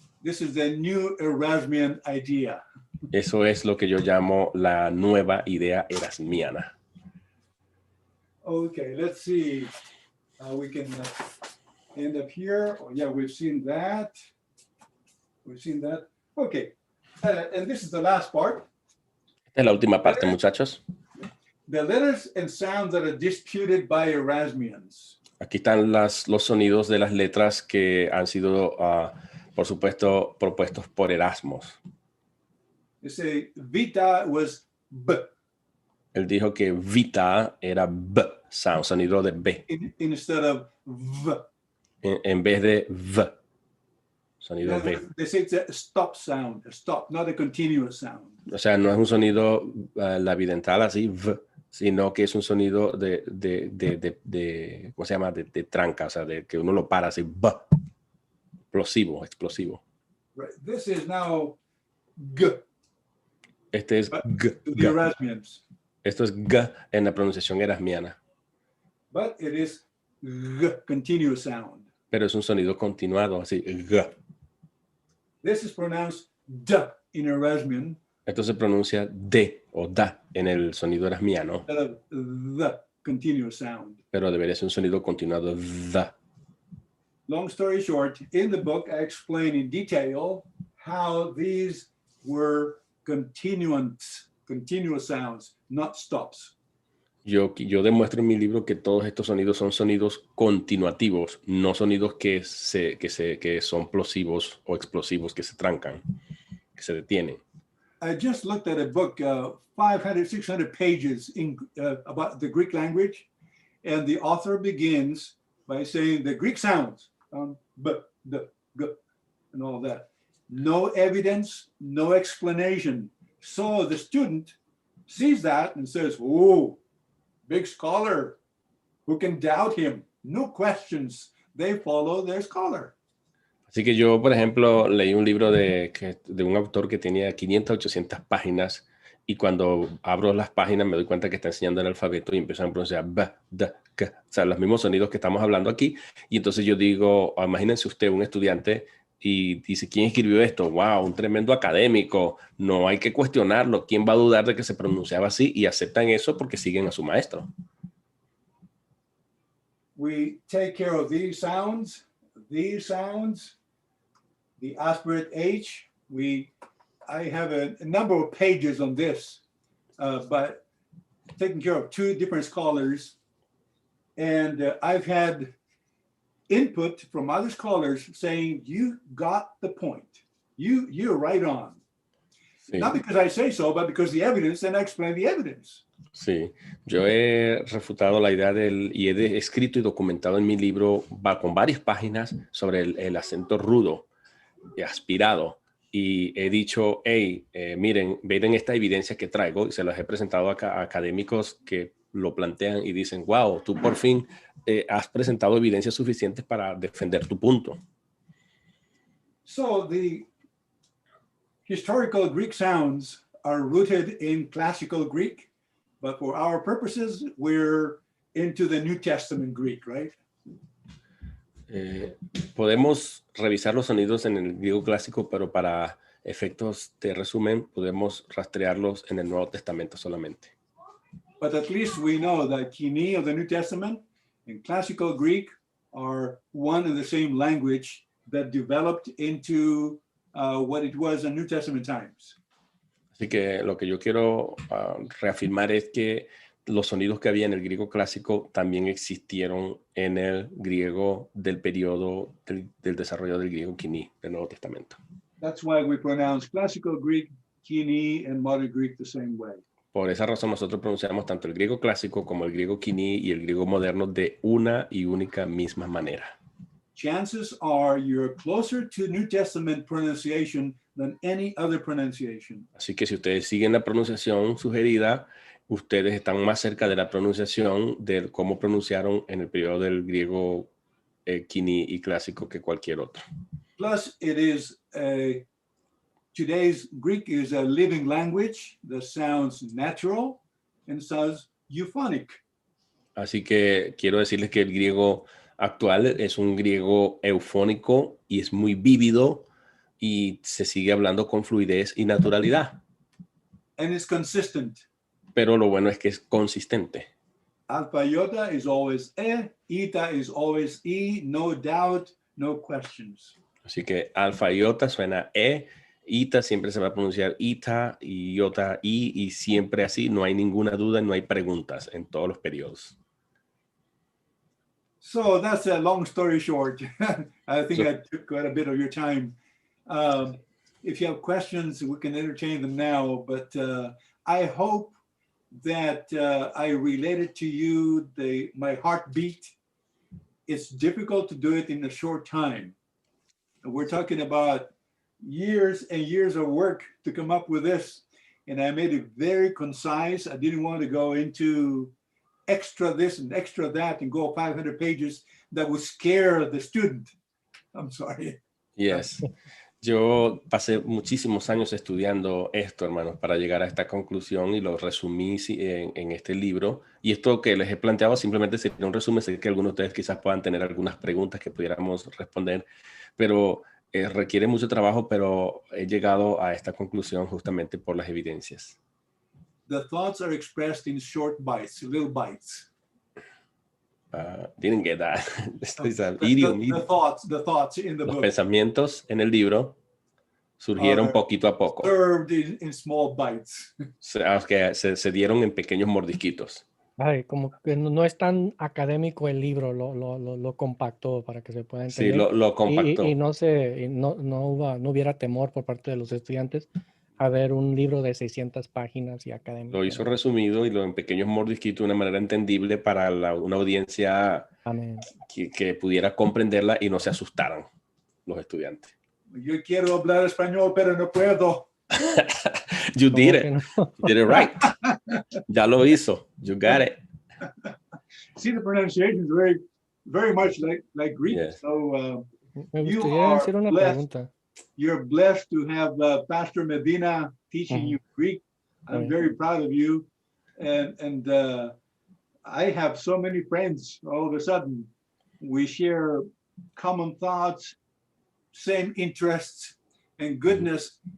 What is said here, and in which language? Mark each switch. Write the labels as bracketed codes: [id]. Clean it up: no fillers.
[en] This is the new Erasmian idea. [es] eso es lo que yo llamo la nueva idea erasmiana. [en] Okay, let's see. We can end up here. Oh, yeah, we've seen that. We've seen that. Okay, and this is the last part. [es] Esta es la última parte, muchachos. [en] The letters and sounds that are disputed by Erasmians. [es] Aquí están los sonidos de las letras que han sido, por supuesto, propuestos por Erasmos. [en] They say vita was B. [es] Él dijo que vita era B, sound, sonido de B, [en] Instead of V. [es] en vez de V, sonido B. [en] They say it's a stop sound, a stop, not a continuous sound. [es] O sea, no es un sonido labidental así, V, sino que es un sonido de ¿cómo se llama? De tranca, o sea, de que uno lo para así, B, explosivo. [en] Right. This is now G. [es] Este es G. [en] The Erasmians. [es] Esto es G en la pronunciación erasmiana. [en] But it is G, continuous sound. [es] Pero es un sonido continuado, así, G. [en] This is pronounced D in Erasmian. [es] Esto se pronuncia D o da en el sonido erasmiano. [en] Instead of the continuous sound. [es] Pero debería ser un sonido continuado, da. [en] Long story short, in the book, I explain in detail how these were continuous sounds, not stops. [es] Yo demuestro en mi libro que todos estos sonidos son sonidos continuativos, no sonidos que son plosivos o explosivos, que se trancan, que se detienen. [en] I just looked at a book, 500, 600 pages about the Greek language, and the author begins by saying the Greek sounds, b, d, g, and all that. No evidence, no explanation. So the student sees that and says, oh, big scholar, who can doubt him? No questions. They follow their scholar. [es] Así que yo, por ejemplo, leí un libro de un autor que tenía 500, 800 páginas, y cuando abro las páginas me doy cuenta que está enseñando el alfabeto y empiezan a pronunciar b, d, k, o sea, los mismos sonidos que estamos hablando aquí. Y entonces yo digo, imagínense usted un estudiante y dice, ¿quién escribió esto? ¡Wow! Un tremendo académico. No hay que cuestionarlo. ¿Quién va a dudar de que se pronunciaba así? Y aceptan eso porque siguen a su maestro. [en] We take care of these sounds, the aspirate H. I have a number of pages on this, but taking care of two different scholars. And I've had input from other scholars saying, you got the point. You're right on. Sí. Not because I say so, but because the evidence, and I explain the evidence. [es] Sí, yo he refutado la idea y he escrito y documentado en mi libro con varias páginas sobre el acento rudo y aspirado. Y he dicho, hey, miren esta evidencia que traigo, y se las he presentado a académicos que lo plantean y dicen, wow, tú por fin has presentado evidencias suficientes para defender tu punto. [en] So the historical Greek sounds are rooted in classical Greek, but for our purposes, we're into the New Testament Greek, right? [es] Podemos revisar los sonidos en el griego clásico, pero para efectos de resumen podemos rastrearlos en el Nuevo Testamento solamente. [en] But at least we know that KOINE of the New Testament and classical Greek are one and the same language that developed into what it was in New Testament times. [es] Así que lo que yo quiero reafirmar es que los sonidos que había en el griego clásico también existieron en el griego del periodo del desarrollo del griego KOINE, del Nuevo Testamento. [en] That's why we pronounce classical Greek, KOINE, and modern Greek the same way. [es] Por esa razón nosotros pronunciamos tanto el griego clásico como el griego KOINE y el griego moderno de una y única misma manera. [en] Chances are you're closer to New Testament pronunciation than any other pronunciation. [es] Así que si ustedes siguen la pronunciación sugerida, ustedes están más cerca de la pronunciación de cómo pronunciaron en el periodo del griego KOINE y clásico que cualquier otro. [en] Plus, it is today's Greek is a living language that sounds natural and sounds euphonic. [es] Así que quiero decirles que el griego actual es un griego eufónico y es muy vívido y se sigue hablando con fluidez y naturalidad. [en] And it's consistent. [es] Pero lo bueno es que es consistente. [en] Alpha iota is always eta is always no doubt, no questions. [es] Así que alfa y iota suena ita siempre se va a pronunciar ita y iota y siempre así, no hay ninguna duda, no hay preguntas en todos los periodos. [en] So that's a long story short. I think I took quite a bit of your time. If you have questions, we can entertain them now, but I hope that I related to you my heartbeat. It's difficult to do it in a short time. We're talking about years and years of work to come up with this, and I made it very concise. I didn't want to go into extra this and extra that and go 500 pages. That would scare the student. I'm sorry. Yes. [es] Yo pasé muchísimos años estudiando esto, hermanos, para llegar a esta conclusión y lo resumí en este libro. Y esto que les he planteado simplemente sería un resumen. Sé que algunos de ustedes quizás puedan tener algunas preguntas que pudiéramos responder, pero requiere mucho trabajo, pero he llegado a esta conclusión justamente por las evidencias. [en] The thoughts are expressed in short bites, little bites. Didn't get that. The thoughts in the [es] Los [en] book. [es] pensamientos en el libro surgieron poquito a poco. [en] Served in small bites. [es] Se dieron en pequeños mordisquitos. Ay, como que no es tan académico el libro, lo compactó para que se pueda entender. Sí, lo compactó. Y no hubiera temor por parte de los estudiantes a ver un libro de 600 páginas y académico. Lo hizo resumido y lo en pequeños mordisquitos de una manera entendible para una audiencia que pudiera comprenderla y no se asustaran los estudiantes. Yo quiero hablar español, pero no puedo. [en] You did it. You did it right. [es] Ya lo hizo. [en] You got it. See, the pronunciation is very, very much like Greek. Yes. So [es] Me gustaría hacer una pregunta. [en] You're blessed to have Pastor Medina teaching you Greek. I'm very proud of you. And I have so many friends all of a sudden. We share common thoughts, same interests, and goodness.